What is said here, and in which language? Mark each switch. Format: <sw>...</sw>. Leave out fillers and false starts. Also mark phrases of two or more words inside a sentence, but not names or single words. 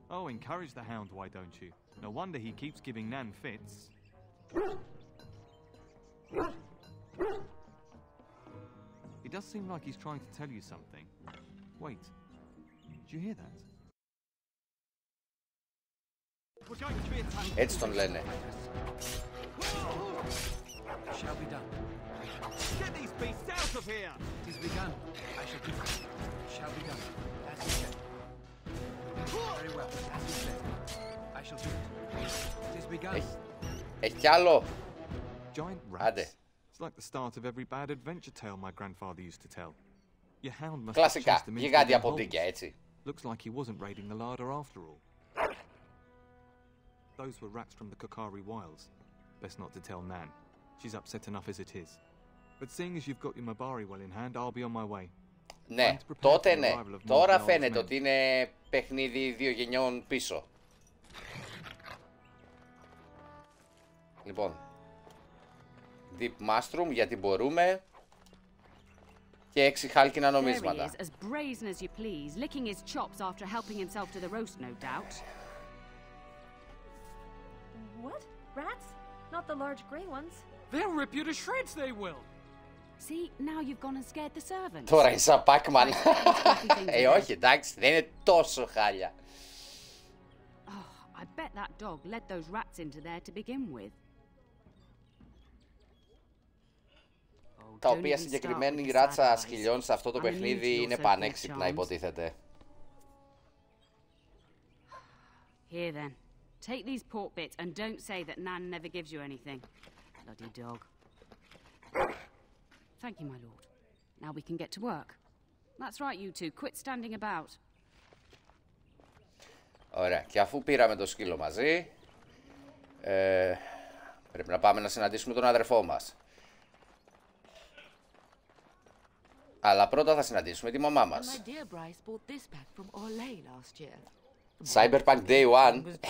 <en>encourage the hound, why don't you? No wonder he keeps giving Nan fits. It does seem like he's trying to tell you something. Wait. Did you hear that? We're going to be attacked.</en> <el>Έτσι τον λένε.</el> <en>Shall be done. Get these beasts out of here! It is begun. I shall do it. Shall be done. As you said. Very well. As you said. I shall do it. It is begun.</en> <el>Έχει κι άλλο.</el> <en>Giant rats.</en> <el>Άντε.</el> <en>It's like the start of every bad adventure tale my grandfather used to tell. Your hound must have</en> <el>Κλασικά.</el> <en>chased them into</en> <el>Γιγάντια</el> <en>their holes.</en> <el>ποντίκια, έτσι.</el> <en>Looks like he wasn't raiding the larder after all. Those were rats from the Kokari wilds. Best not to tell Nan. She's upset enough as it is. But seeing as you've got your Mabari well in hand, I'll be on my way.</en> <el>Ναι, τότε ναι. Τώρα φαίνεται ότι είναι παιχνίδι 2 γενιών πίσω. Λοιπόν, Deep Mushroom γιατί μπορούμε. Και 6 χάλκινα νομίσματα.</el> <en>As brazen as you please, licking his chops after helping himself to the roast, no doubt. What? Rats? Not the large grey ones. They'll rip you to shreds, they will. See, now you've gone and scared the servants.</en> <el>Τώρα είναι σαν Pac-Man. Όχι, εντάξει, δεν είναι τόσο χάλια.</el> <en>Oh, I bet that dog led those rats into there to begin with.</en> <el>Τα οποία συγκεκριμένη ράτσα σκυλιών σε αυτό το παιχνίδι είναι πανέξυπνα, υποτίθεται.</el> <en>Here then, take these pork bits and don't say that Nan never gives you anything. Bloody dog. Thank you, my lord. Now we can get to work. That's right, you two. Quit standing about.</en> <el>Ωραία. Και αφού πήραμε το σκύλο μαζί, πρέπει να πάμε να συναντήσουμε τον αδερφό μας. Αλλά πρώτα θα συναντήσουμε τη μαμά μας.</el> <en>Cyberpunk Day One.</en>